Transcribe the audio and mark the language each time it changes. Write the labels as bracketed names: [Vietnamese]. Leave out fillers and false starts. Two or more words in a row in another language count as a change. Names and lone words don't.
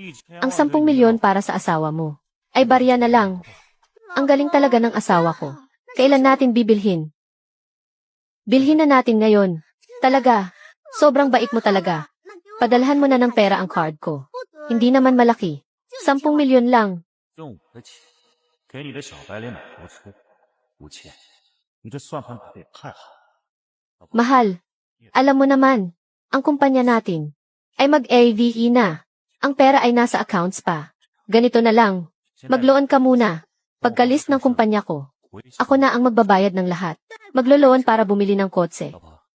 [Filipino] Ang 10 milyon para sa asawa mo ay barya na lang. Ang galing talaga ng asawa ko. Kailan natin bibilhin? Bilhin na natin ngayon. Talaga. Sobrang bait mo talaga. Padalhan mo na ng pera ang card ko. Hindi naman malaki. 10 milyon lang. [Chinese] 用我的钱给你的小白脸买豪车，5000，你这算盘打得也太好了。 [Filipino] Mahal. Alam mo naman, ang kumpanya natin ay mag-AVE na. Ang pera ay nasa accounts pa. Ganito na lang. Mag-loan ka muna. Pagka-list ng kumpanya ko, ako na ang magbabayad ng lahat. Maglo-loan para bumili ng kotse. [Chinese] 老婆，